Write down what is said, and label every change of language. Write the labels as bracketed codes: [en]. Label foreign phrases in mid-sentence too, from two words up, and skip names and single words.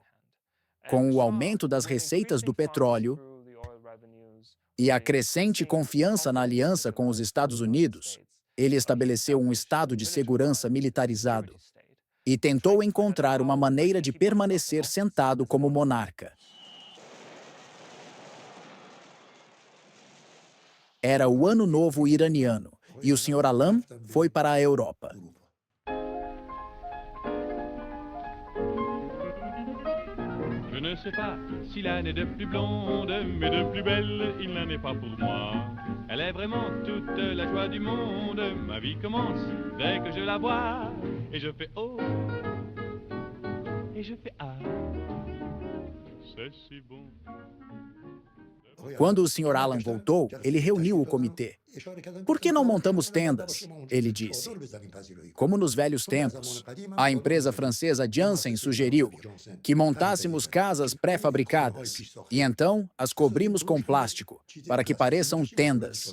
[pt] Com o aumento das receitas do petróleo e a crescente confiança na aliança com os Estados Unidos, ele estabeleceu um estado de segurança militarizado e tentou encontrar uma maneira de permanecer sentado como monarca. Era o Ano Novo iraniano e o Sr. Alam foi para a Europa. [fr] Je ne sais pas si l'âne est de plus blonde, mais de plus belle, il n'en est pas pour moi. Elle est vraiment toute la joie du monde. Ma vie commence dès que je la vois. Et je fais oh, et je fais ah. C'est si bon. [pt] Quando o Sr. Alam voltou, ele reuniu o comitê. Por que não montamos tendas? Ele disse. Como nos velhos tempos, a empresa francesa Janssen sugeriu que montássemos casas pré-fabricadas e então as cobrimos com plástico, para que pareçam tendas.